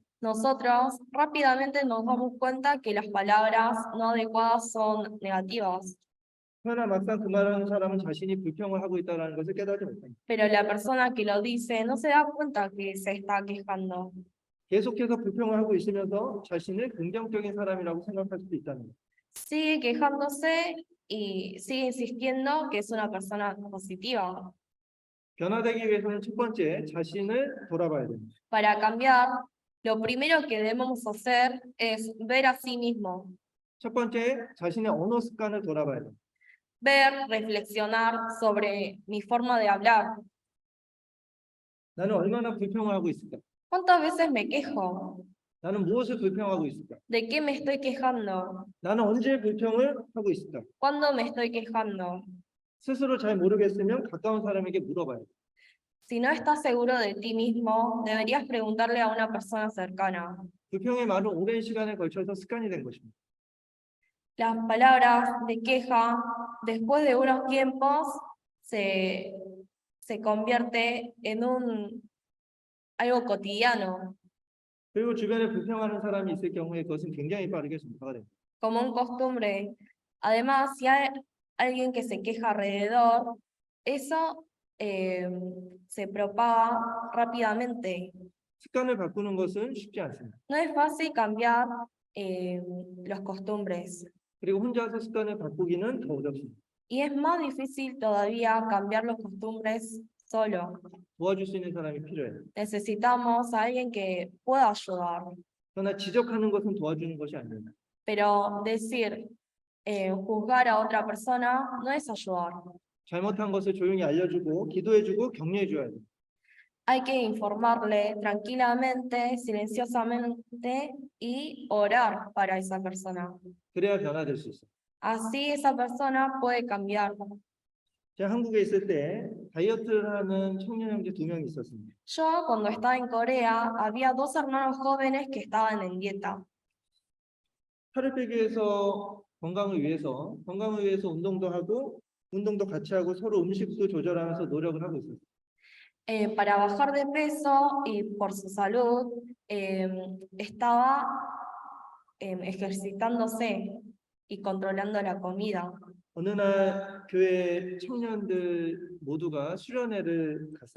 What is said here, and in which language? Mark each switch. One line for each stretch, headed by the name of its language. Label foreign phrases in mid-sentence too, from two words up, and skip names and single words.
Spanish: Nosotros rápidamente nos damos cuenta que las palabras no adecuadas son negativas,
Korean: 그러나 막상 그 말하는 사람은 자신이 불평을 하고 있다는 것을 깨닫지 못합니다.
Spanish: pero la persona que lo dice no se da cuenta que se está quejando.
Korean: 계속해서 불평을 하고 있으면서 자신을 긍정적인 사람이라고 생각할 수도 있다는 거예요.
Spanish: Sigue quejándose y sigue insistiendo que es una persona positiva.
Korean: 변화되기 위해서는 첫 번째 자신을 돌아봐야 됩니다.
Spanish: Para cambiar, lo primero que debemos hacer es ver a sí mismo,
Korean: 첫 번째 자신의 언어 습관을 돌아봐야 됩니다.
Spanish: ver, reflexionar sobre mi forma de hablar.
Korean: 나는 얼마나 불평을 하고 있을까?
Spanish: ¿Cuántas veces me quejo?
Korean: 나는 무엇을 불평하고 있을까?
Spanish: ¿De qué me estoy quejando?
Korean: 나는 언제 불평을 하고 있을까?
Spanish: ¿Cuándo me estoy quejando?
Korean: 스스로 잘 모르겠으면 가까운 사람에게 물어봐요.
Spanish: Si no estás seguro de ti mismo, deberías preguntarle a una persona cercana.
Korean: 불평의 말은 오랜 시간에 걸쳐서 습관이 된 것입니다.
Spanish: Las palabras de queja, después de unos tiempos, se convierte en algo cotidiano,
Korean: 그리고 주변에 불평하는 사람이 있을 경우에 그것은 굉장히 빠르게 전파가 됩니다.
Spanish: como un costumbre. Además, si hay alguien que se queja alrededor, eso se propaga rápidamente.
Korean: 습관을 바꾸는 것은 쉽지 않습니다.
Spanish: No es fácil cambiar las costumbres.
Korean: 그리고 혼자서 습관을 바꾸기는 더 어렵습니다.
Spanish: Y es más difícil todavía cambiar las costumbres solo.
Korean: 도와줄 수 있는 사람이 필요해요.
Spanish: Necesitamos a alguien que pueda ayudar.
Korean: 그러나 지적하는 것은 도와주는 것이 아닙니다.
Spanish: Pero decir, juzgar a otra persona no es ayudar.
Korean: 잘못한 것을 조용히 알려주고 기도해주고 격려해줘야 돼요.
Spanish: Hay que informarle tranquilamente, silenciosamente y orar para esa persona.
Korean: 그래야 변화될 수 있어요.
Spanish: Así esa persona puede cambiar.
Korean: 제가 한국에 있을 때 다이어트를 하는 청년 형제 2명이 있었습니다.
Spanish: Yo cuando estaba en Corea había dos hermanos jóvenes que estaban en dieta.
Korean: 살을 빼기 위해서 건강을 위해서 운동도 하고 운동도 같이 하고 서로 음식도 조절하면서 노력을 하고 있었어요.
Spanish: Para bajar de peso y por su salud, estaba ejercitándose y controlando la comida.
Korean: 어느 날 교회 청년들 모두가 수련회를 갔어요.